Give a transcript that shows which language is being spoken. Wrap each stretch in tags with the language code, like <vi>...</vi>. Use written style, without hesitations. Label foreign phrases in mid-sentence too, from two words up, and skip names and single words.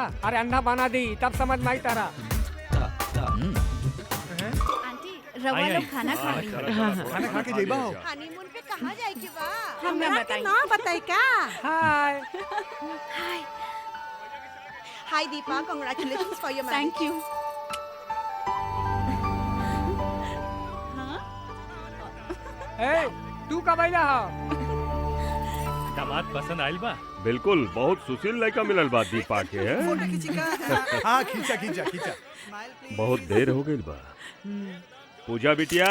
<bho>अरे अंधा बना दी तब समझ में आई तारा। रवा लोग खाना खा रही खाना खा के जइबा हो। हनीमून पे कहाँ जाए के बा? हमरा के ना बताई का? हाय हाय हाय दीपा,</bho> <en>congratulations for your marriage. thank you.</en> <bho>ए तू का बैला हा? दामाद पसंद आइल बा? बिल्कुल बहुत सुशील लड़का मिलल बा दीपा के। हाँ खींचा खींचा खींचा। बहुत देर हो गई बा। पूजा बिटिया।</bho>